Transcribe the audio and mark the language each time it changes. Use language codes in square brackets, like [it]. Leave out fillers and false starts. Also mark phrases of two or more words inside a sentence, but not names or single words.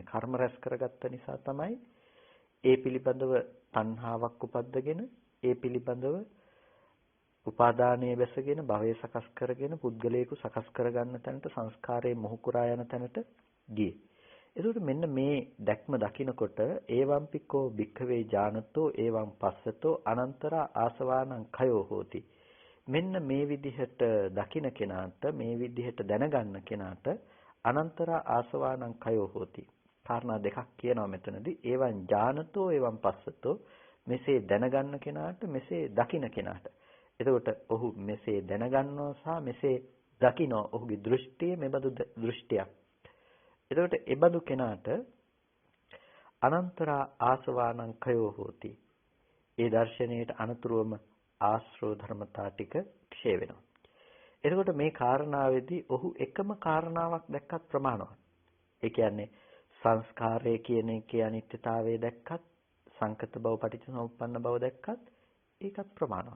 [si] කර්ම රැස් කරගත්ත නිසා තමයි ඒ පිළිබඳව තණ්හාවක් උපද්දගෙන ඒ පිළිබඳව උපාදානයේ බැසගෙන භවය සකස් කරගෙන පුද්ගලයෙකු සකස් කරගන්න තැනට සංස්කාරයේ මොහු කුරා යන තැනට ගියේ. ඒකට මෙන්න මේ දැක්ම දකිනකොට [pi] ඒවම්පිකෝ භික්ඛවේ ඥානතෝ ඒවම් පස්සතෝ අනන්තරා ආසවානං khයෝ හෝති. [si] මෙන්න මේ විදිහට දකින කෙනාට, මේ විදිහට දැනගන්න කෙනාට [pi] අනන්තරා ආසවානං khයෝ හෝති. [si] කාරණා දෙකක් කියනවා මෙතනදී. [pi] ඒවම් ඥානතෝ ඒවම් පස්සතෝ, [si] මෙසේ දැනගන්න කෙනාට, මෙසේ දකින කෙනාට. එතකොට ඔහු මෙසේ දැනගන්නවා සහ මෙසේ දකිනවා. ඔහුගේ දෘෂ්ටිය මෙබඳු දෘෂ්ටියක්. එතකොට එබඳු කෙනාට [pi] අනන්තරා ආසවානං khයෝ හෝති. [si] ඒ දර්ශනයේට අනතුරුවම ආශ්‍රව ධර්මතා ටික ක්ෂය වෙනවා. එතකොට මේ කාරණාවේදී ඔහු එකම කාරණාවක් දැක්කත් ප්‍රමාණවත්. ඒ කියන්නේ සංස්කාරය කියන එකේ අනිත්‍යතාවය දැක්කත්, සංකත බව පටිච්චසමුප්පන්න බව දැක්කත් ඒකත් ප්‍රමාණවත්.